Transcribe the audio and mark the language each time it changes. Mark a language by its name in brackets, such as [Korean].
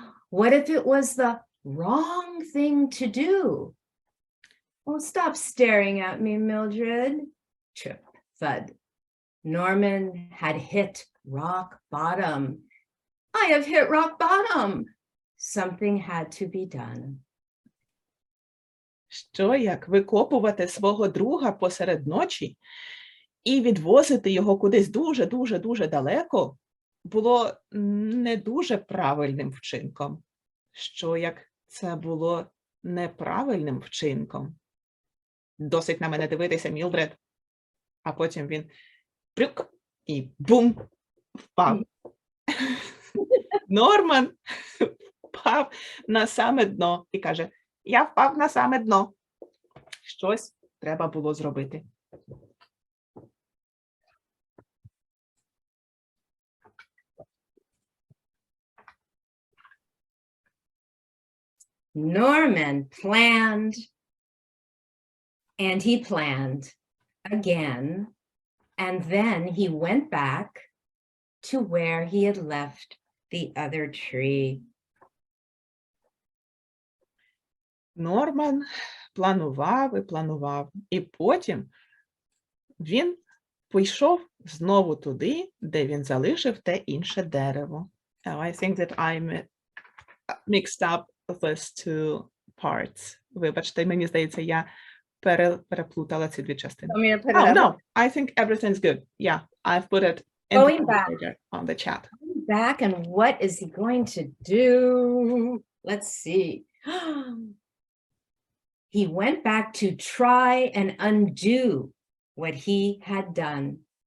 [English] What if it was the wrong thing to do? Oh, stop staring at me, Mildred. Trip, thud. Norman had hit rock bottom. I have hit rock bottom. Something had to be done. [Ukrainian] Що як викопувати свого друга посеред ночі і відвозити його кудись дуже далеко було не дуже правильним вчинком. Що як це було неправильним вчинком? Досить на мене дивитися, Мілдред. А потім він прюк і бум, впав. Норман впав на саме дно і каже: я впав на саме дно. Щось треба було зробити. [English] Norman planned, and he planned again, and then he went back to where he had left the other tree. [Ukrainian] Норман планував і планував. І потім він пішов знову туди, де він залишив те інше дерево. [English] Oh, I think that I mixed up these two parts. [Ukrainian] Вибачте, мені здається, я переплутала ці дві частини. [English] Want me to put it Oh, up? no, I think everything's good. Yeah, I've put it in Going back. on the chat. Back, and what is he going to do? Let's see. He went back to try and undo what he had done.